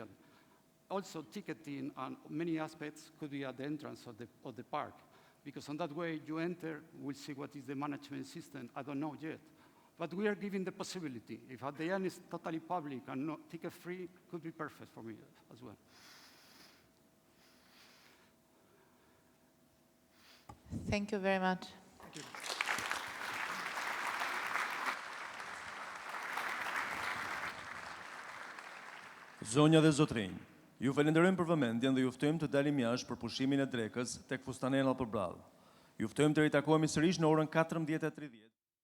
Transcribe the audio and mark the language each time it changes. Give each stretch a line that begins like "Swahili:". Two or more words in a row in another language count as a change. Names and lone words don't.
English: Also, ticketing and many aspects could be at the entrance of the park, because on that way you enter, we'll see what is the management system. I don't know yet. But we are giving the possibility. If at the end it's totally public and not ticket-free, could be perfect for me as well. Thank you very much. Thank you.
Albanian: Zonja dhe zotrinj, ju falenderojmë për vëmendjen dhe ju ftojmë të dalim jashtë për pushimin e drekës tek fustanena përballë. Ju ftojmë të ritakohemi sërish në orën 14:30.